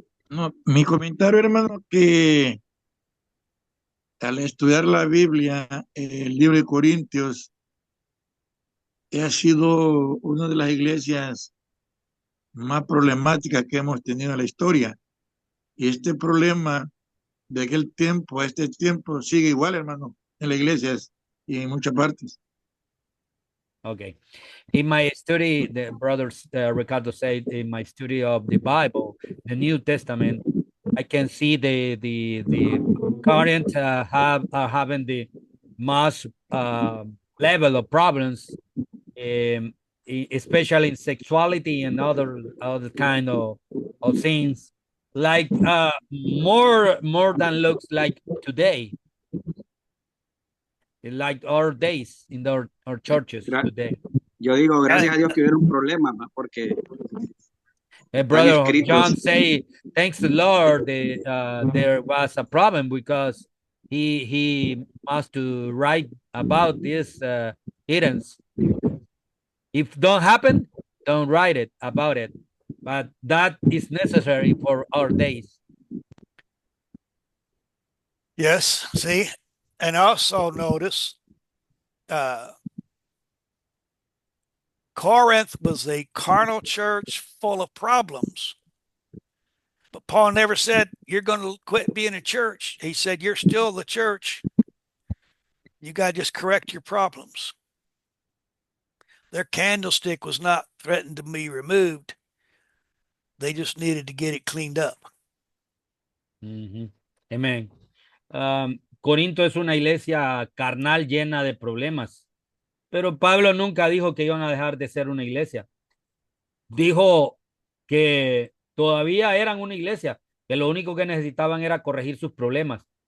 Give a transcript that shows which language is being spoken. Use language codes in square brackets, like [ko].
[es] No, mi comentario, hermano, que al estudiar la Biblia, el libro de Corintios, ha sido una de las iglesias más problemáticas que hemos tenido en la historia. Y este problema de aquel tiempo a este tiempo sigue igual, hermano, en las iglesias y en muchas partes. [en] Okay. In my study, the brothers Ricardo said, in my study of the Bible, the New Testament, I can see the current are having the most level of problems, especially in sexuality and other kind of things, like more than looks like today, like our days in our churches today. [es] Yo digo, gracias a Dios que hubiera un problema, porque están [en] Brother John [es] escritos. [en] say, thanks the Lord, there was a problem because he must to write about this hidden. If don't happen, don't write it about it. But that is necessary for our days. Yes, see, and also notice Corinth was a carnal church full of problems. But Paul never said, you're going to quit being a church. He said, you're still the church. You got to just correct your problems. Their candlestick was not threatened to be removed. They just needed to get it cleaned up. Amen. [es] Corinto es una iglesia carnal llena de problemas. Pero Pablo nunca dijo que iban a dejar de ser una iglesia. Dijo que todavía eran una iglesia, que lo único que necesitaban era corregir sus problemas.